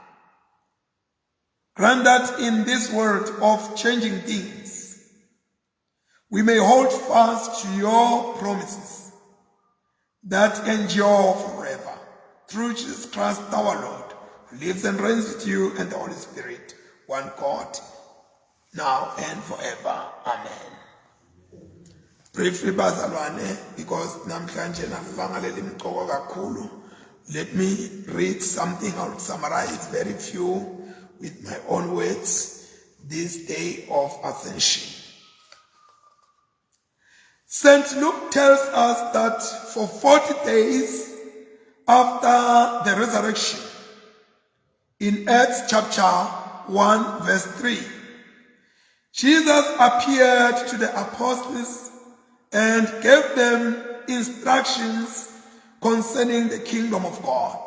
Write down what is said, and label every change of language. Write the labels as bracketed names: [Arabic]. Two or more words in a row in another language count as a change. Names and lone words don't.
[English] Grant that in this world of changing things, we may hold fast to your promises that endure forever. Through Jesus Christ our Lord, who lives and reigns with you and the Holy Spirit, one God, now and forever. [Swati] Amen. Briefly bazalwane, because namhlanje nalanga imqoko kakhulu, [English] let me read something. I'll summarize very few with my own words. This day of Ascension. St. Luke tells us that for 40 days after the resurrection, in Acts chapter 1 verse 3, Jesus appeared to the apostles and gave them instructions concerning the kingdom of God.